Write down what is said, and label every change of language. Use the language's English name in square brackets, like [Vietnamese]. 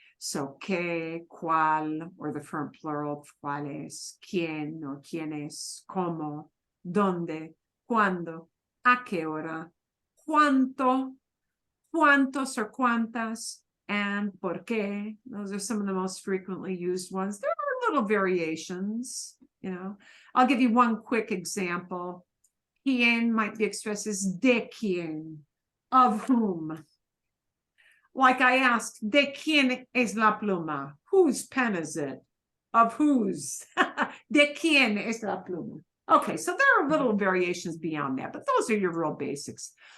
[Spanish] So que, cuál, or the firm plural, cuáles, quién or quiénes, cómo, dónde, cuándo, a qué hora, cuánto, cuántos or cuántas, and por qué. [English] Those are some of the most frequently used ones. There are little variations, you know. I'll give you one quick example. Quién might be expressed as de quién, of whom. Like I asked, [Spanish] de quién es la pluma? [English] Whose pen is it? Of whose? [Spanish] De quién es la pluma? [English] Okay, so there are little variations beyond that, but those are your real basics.